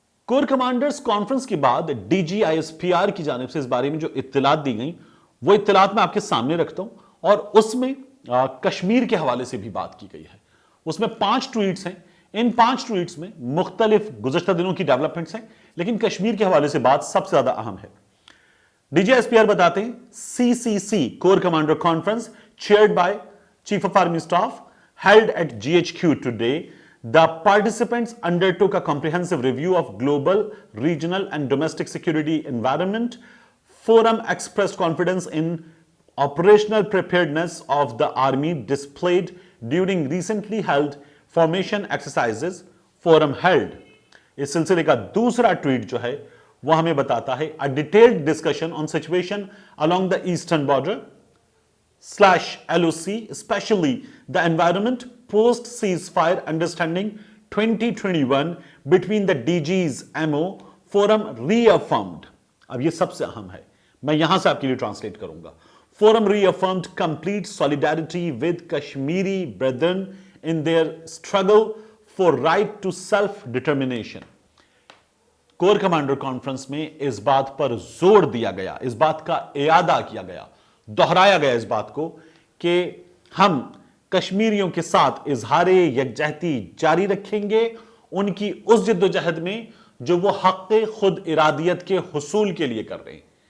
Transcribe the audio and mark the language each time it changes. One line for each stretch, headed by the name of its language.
Hindi: Core commanders conference के बाद DGISPR की जानिब से इस बारे में जो इत्तलात दी गई, वो इत्तलात मैं आपके सामने रखता हूं और उसमें कश्मीर के हवाले से भी बात की गई है। उसमें 5 ट्वीट्स हैं। इन 5 ट्वीट्स में मुख्तलिफ गुज़श्ता दिनों की डेवलपमेंट्स हैं, लेकिन कश्मीर के हवाले से बात सबसे ज्यादा अहम है।
English: DGISPR
Hindi: बताते हैं
English: CCC core commander conference chaired by Chief of Army Staff held at GHQ today. The participants undertook a comprehensive review of global, regional and domestic security environment. Forum expressed confidence in operational preparedness of the army displayed during recently held formation exercises. Forum held.
Hindi: इस सिलसिले का दूसरा tweet जो है वह हमें बताता है
English: a detailed discussion on situation along the eastern border /LOC, especially the environment post ceasefire understanding 2021 between the DG's MO forum reaffirmed.
Hindi: अब ये सबसे अहम है, मैं यहां से आपके लिए ट्रांसलेट करूंगा।
English: Forum reaffirmed complete solidarity with Kashmiri brethren in their struggle for right to self-determination.
Hindi: Core commander conference में इस बात पर जोर दिया गया, इस बात का इयादा किया गया, दोहराया गया इस बात को कि हम कश्मीरियों के साथ इजहार यकजहती जारी रखेंगे उनकी उस जद्दोजहद में जो वो हक खुद इरादियत के हुसूल के लिए कर रहे हैं।